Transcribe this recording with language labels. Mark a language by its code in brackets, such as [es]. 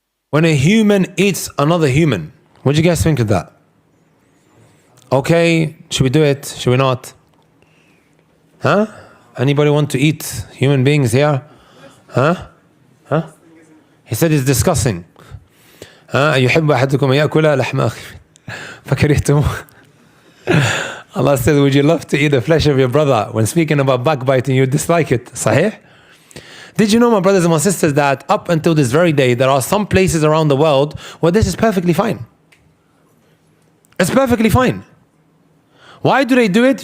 [en] When a human eats another human. What do you guys think of that? Okay, should we do it? Should we not? Huh? Anybody want to eat human beings here? Huh? Huh? He said it's disgusting. [ar] يحب أحدكم يأكل لحم أخيه فكرهتموه. [en] Allah says, would you love to eat the flesh of your brother? When speaking about backbiting, you dislike it. Sahih? Did you know, my brothers and my sisters, that up until this very day, there are some places around the world where this is perfectly fine? It's perfectly fine. Why do they do it?